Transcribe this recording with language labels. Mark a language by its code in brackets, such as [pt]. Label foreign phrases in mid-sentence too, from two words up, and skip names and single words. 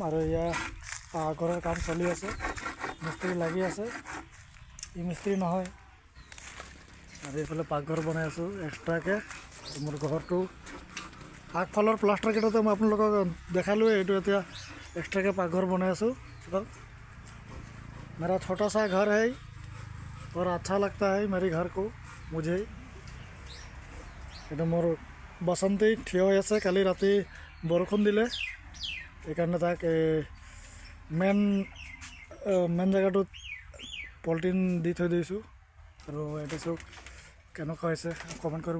[as] আৰু এয়া পাকঘৰৰ কাম চলি আছে, মিস্ত্ৰী লাগি আছে। ই মিস্ত্ৰী নহয়। আৰু এইফালে পাকঘৰ বনাই আছোঁ এক্সট্ৰাকৈ। মোৰ ঘৰটো আগফালৰ প্লাষ্টাৰকেইটাতো মই আপোনালোকক দেখালোঁৱে। এইটো এতিয়া এক্সট্ৰাকৈ পাকঘৰ বনাই আছোঁ। [hi] मेरा छोटा सा घर है और अच्छा लगता है मेरे घर को मुझे। [as] এইটো মোৰ বসন্তী থিয় হৈ আছে। কালি ৰাতি বৰষুণ দিলে, সেইকাৰণে তাক মেইন জেগাটোত পলিথিন দি থৈ দিছোঁ। আৰু এইটো চাওক কেনেকুৱা হৈছে, কমেণ্ট কৰিব।